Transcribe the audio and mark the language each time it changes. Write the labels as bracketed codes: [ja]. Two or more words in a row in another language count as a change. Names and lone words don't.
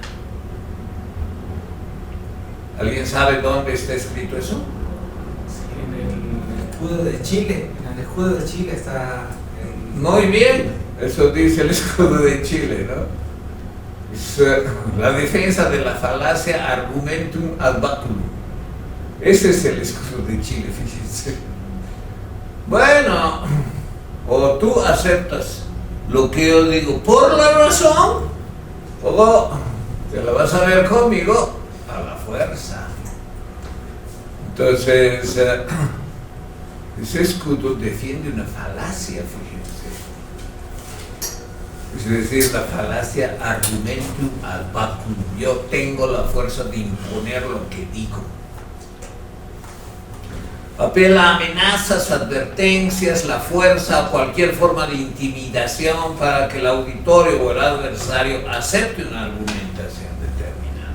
[es] ¿Alguien sabe dónde está escrito eso? Sí, en el escudo de Chile. En el escudo de Chile está... Muy bien, eso dice el escudo de Chile, ¿no? Es la defensa de la falacia [la] argumentum ad baculum. [es] Ese es el escudo de Chile, fíjense. Bueno, o tú aceptas lo que yo digo por la razón, o te la vas a ver conmigo a la fuerza. Entonces, ese escudo defiende una falacia, fíjense. Es decir, la falacia [la] argumentum ad vacuum. [es] Yo tengo la fuerza de imponer lo que digo. Apela a amenazas, advertencias, la fuerza o cualquier forma de intimidación para que el auditorio o el adversario acepte una argumentación determinada.